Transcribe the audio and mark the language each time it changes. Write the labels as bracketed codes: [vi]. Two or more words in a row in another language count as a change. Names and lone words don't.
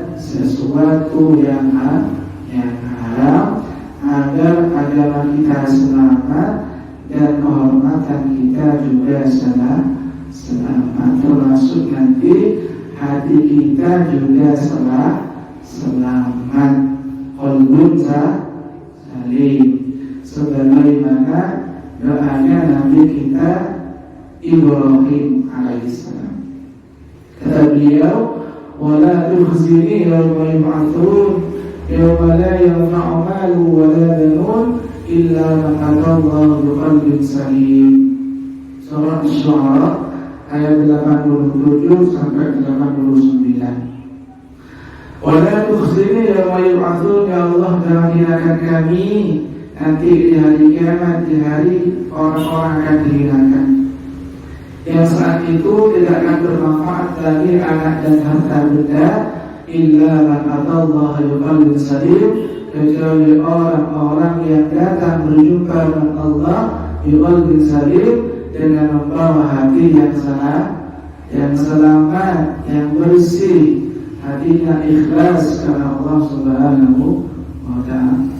[id] sesuatu yang haram, agar agama kita selamat dan kehormatan kita juga selamat, termasuk nanti hati kita juga selamat, [ar] قلب سليم, [id] sebagaimana doanya Nabi kita Ibrahim alaihissalam. Kata beliau, [ar] ولا تخزني يوم يبعثون يوم لا ينفع مال ولا بنون إلا من أتى الله بقلب سليم. [id] Surah Asy-Syu'ara ayat 87 sampai 89. [ar] ولا تخزني يوم يبعثون, [id] ya Allah jangan hinakan kami nanti di hari kiamat, di hari orang-orang akan dihinakan, yang saat itu tidak akan bermanfaat lagi anak dan harta benda, [ar] إلا من أتى الله بقلب سليم, [id] kecuali orang-orang yang datang berjumpa dengan Allah [ar] بقلب سليم, [id] dengan membawa hati yang selamat, yang bersih, hatinya ikhlas karena Allah [ar] سبحانه وتعالى.